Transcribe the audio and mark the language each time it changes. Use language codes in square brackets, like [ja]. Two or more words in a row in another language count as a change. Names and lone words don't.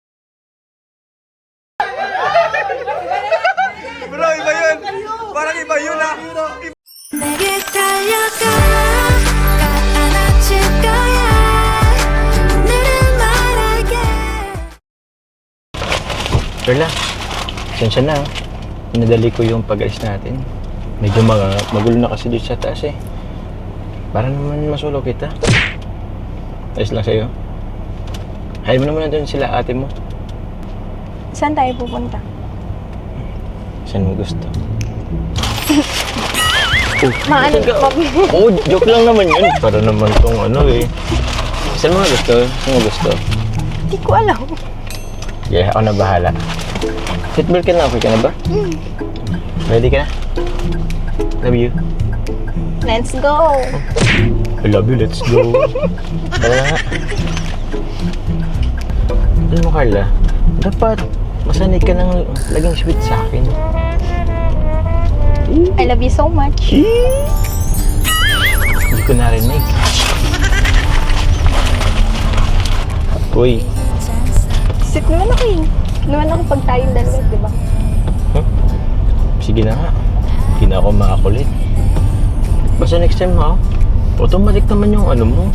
[tl] Bro, iba yun! Parang iba yun ah! [ko] 내게 달려가 안아줄 거야 오늘은 말할게 [tl] Carla, sensya na. Inadali ko yung pag-alis natin. Medyo magulo na kasi dito sa taas eh. Para naman masulo kita. Ayos lang sa'yo. Hayal mo naman na doon sila ate mo. Saan tayo pupunta? Saan mo gusto? Maano? Oo, joke lang naman yun. Para naman tong ano eh. Saan mo gusto? Saan mo gusto? Hindi ko alam. Yeah, ako na bahala. Seatbelt ka na, okay ka na ba? Ready ka na? [en] Love you. Let's go! I love you, let's go. [tl] Tara na nga. Alam mo, Carla, dapat masanay ka nang laging sweet sa akin. [en] I love you so much. [tl] Hindi ko narinig. Uy, Sit naman ako eh. Naman ako pag tayong dalawa, di ba? sige na nga. Hindi na ako makakulit. Basta next time ha, automatic naman yung ano mo.